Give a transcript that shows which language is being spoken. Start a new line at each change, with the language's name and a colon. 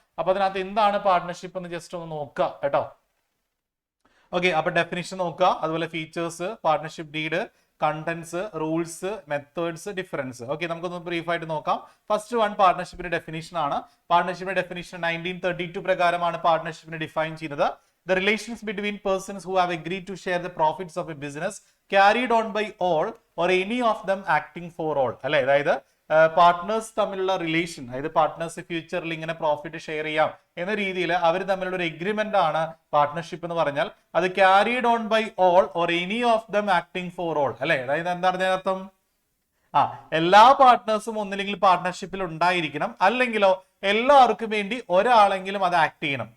Malayalam: അപ്പൊ അതിനകത്ത് എന്താണ് പാർട്ട്ണർഷിപ്പ് എന്ന് ജസ്റ്റ് ഒന്ന് നോക്കുക കേട്ടോ. ഓക്കെ, അപ്പൊ ഡെഫിനിഷൻ നോക്കുക, അതുപോലെ features, partnership deed, contents, rules, methods, difference. Okay, നമുക്കൊന്ന് ബ്രീഫ് ആയിട്ട് നോക്കാം. ഫസ്റ്റ് വൺ പാർട്ട്ണർഷിപ്പിന്റെ ഡെഫിനിഷൻ ആണ്. പാർട്ട്ണർഷിപ്പിന്റെ ഡെഫിനിഷൻ 1932 പ്രകാരമാണ് പാർട്ട്ണർഷിപ്പിനെ ഡിഫൈൻ ചെയ്യുന്നത്.
English: The relations between persons who have agreed to share the profits of a business carried on by all or any of them acting for all.
Malayalam: അല്ലെ, അതായത് partners തമ്മിലുള്ള relation, അതായത് partners ഫ്യൂച്ചറിൽ ഇങ്ങനെ profit share ചെയ്യാം എന്ന രീതിയിൽ അവർ തമ്മിലുള്ള ഒരു എഗ്രിമെന്റ് ആണ് പാർട്ട്ണർഷിപ്പ് എന്ന് പറഞ്ഞാൽ. അത്
English: carried on by all or any of them acting for all
Malayalam: അല്ലെ, അതായത് എന്താണ് അർത്ഥം? എല്ലാ പാർട്ട്നേഴ്സും ഒന്നില്ലെങ്കിൽ പാർട്ട്ണർഷിപ്പിൽ ഉണ്ടായിരിക്കണം, അല്ലെങ്കിലോ എല്ലാവർക്കും വേണ്ടി ഒരാളെങ്കിലും അത് ആക്ട് ചെയ്യണം.